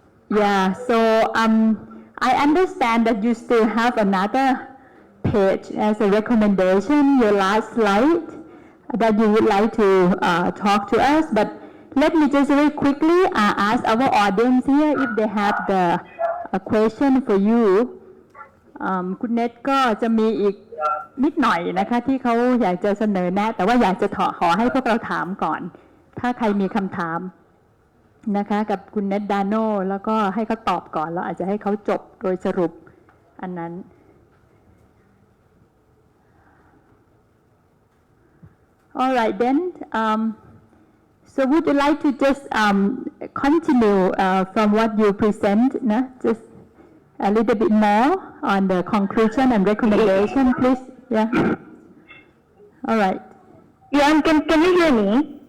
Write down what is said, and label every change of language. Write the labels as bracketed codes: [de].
[en] Yeah, so I understand that you still have another page as a recommendation, your last slide, that you would like to talk to us. But let me just very quickly ask our audience here if they have a question for you. [th] คุณเนทก็จะมีอีกนิดหน่อยนะคะที่เขาอยากจะเสนอแนะแต่ว่าอยากจะขอให้พวกเราถามก่อนถ้าใครมีคำถามนะคะกับคุณเนทดาโนแล้วก็ให้เขาตอบก่อนแล้วอาจจะให้เขาจบโดยสรุปอันนั้น [en] All right then. So would you like to just continue from what you present, just a little bit more on the conclusion and recommendation, please? Yeah. All right. Yeah, can you hear me?